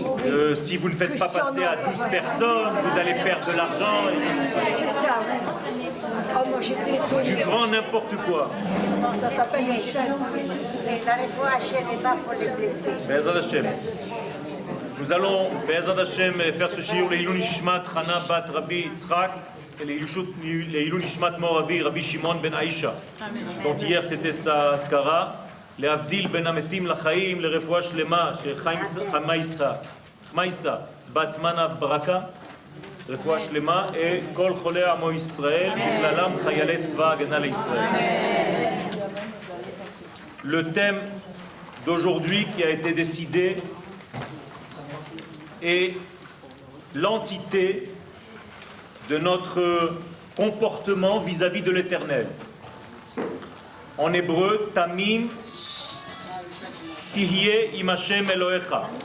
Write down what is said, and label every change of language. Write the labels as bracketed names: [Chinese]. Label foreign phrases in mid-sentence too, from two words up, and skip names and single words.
[French] Si vous ne faites pas passer à 12 personnes, vous allez perdre de l'argent. C'est ça, oui. Oh, moi j'étais étonnée. Du grand n'importe quoi. Ça s'appelle une chaîne. La réfoua Hachem n'est pas pour les blessés. [Hebrew] בעזרת השם. [French] Nous allons, [Hebrew] בעזרת השם, [French] faire ce shiur [Hebrew] לעילוי נשמת [French] Chana Bat Rabbi Yitzchak et [Hebrew] לעילוי נשמת [French] Moravi Rabbi Shimon Ben Aisha, dont hier c'était sa askara. [Hebrew] להבדיל בין המתים לחיים, לרפואה שלמה, חמייסה, בת מנה ברכה, רפואה שלמה, כל חולי עמו ישראל, בכללם חיילי צבא ההגנה לישראל. [French] Le thème d'aujourd'hui qui a été décidé est l'entité de notre comportement vis-à-vis de l'Éternel. En hébreu, [Hebrew] תמים תהיה עם השם אלהיך.